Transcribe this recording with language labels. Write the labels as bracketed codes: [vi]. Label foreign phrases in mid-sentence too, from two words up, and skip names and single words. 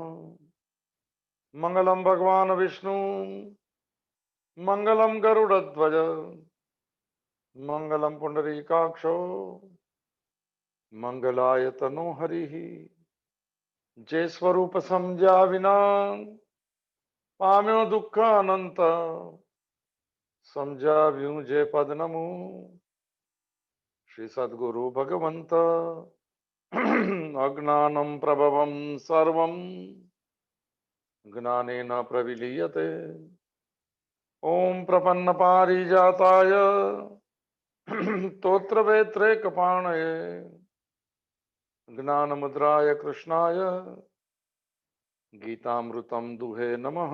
[sa] मंगलम भगवान विष्णु मंगलम गरुड़ध्वज मंगलम पुंडरीकाक्षो मंगलाय तनो हरिः। [gu] જે સ્વરૂપ સમજા વિના પામ્યો દુખ અનંત સમજા વ્યૂ જે પદ નમુ શ્રી સદ્ગુરુ ભગવંત। [sa] अज्ञानं प्रभवं सर्वं ज्ञानेन प्रविलीयते। ओम प्रपन्न पारिजाताय तोत्रवेत्रे कपाणये ज्ञानमुद्राय कृष्णाय गीतामृतं दुहे नमः।